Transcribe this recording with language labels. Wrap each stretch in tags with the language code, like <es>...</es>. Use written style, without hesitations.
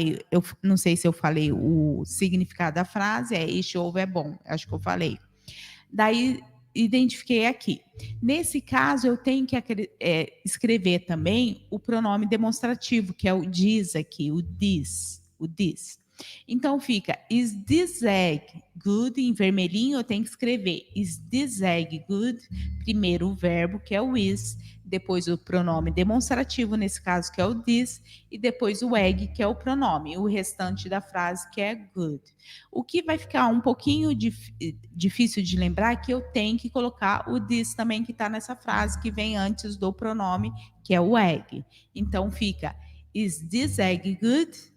<pt>Eu não sei se eu falei o significado da frase, este ovo é bom, acho que eu falei. Daí identifiquei aqui. Nesse caso, eu tenho que escrever também o pronome demonstrativo, que é o this aqui, o this, o this. Então fica,</pt> <en>is this egg good?</en> <pt>Em vermelhinho eu tenho que escrever,</pt> <en>is this egg good?</en> <pt>Primeiro o verbo, que é o is, depois o pronome demonstrativo, nesse caso, que é o this, e depois o egg, que é o pronome, o restante da frase, que é good. O que vai ficar um pouquinho difícil de lembrar é que eu tenho que colocar o this também, que está nessa frase, que vem antes do pronome, que é o egg. Então fica,</pt> <en>is this egg good?</en>